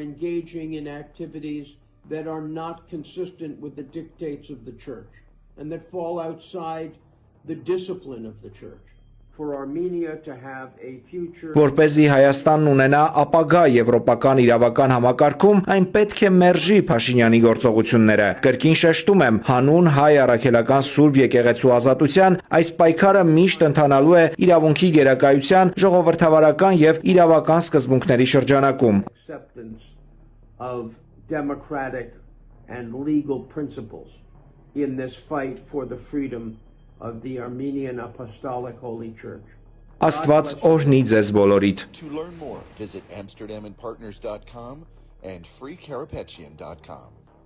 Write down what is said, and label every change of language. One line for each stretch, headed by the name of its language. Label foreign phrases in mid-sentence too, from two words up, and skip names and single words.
Armenian: Որպեսզի Հայաստանն ունենա ապագա եվրոպական իրավական համակարգում, այն պետք է մերժի Փաշինյանի գործողությունները։ Կրկին շեշտում եմ, հանուն հայ առաքելական Սուրբ եկեղեցու ազատության, այս պայքարը միշտ ընթանալու է իրավունքի գերակայության, ժողովրդավարական եւ իրավական սկզբունքների շրջանակում։
English: In this fight for the freedom of the Armenian Apostolic Holy Church.
Armenian: Աստված օրհնի ձեզ բոլորիդ։
English: To learn more, visit amsterdamandpartners.com and freecarapetian.com.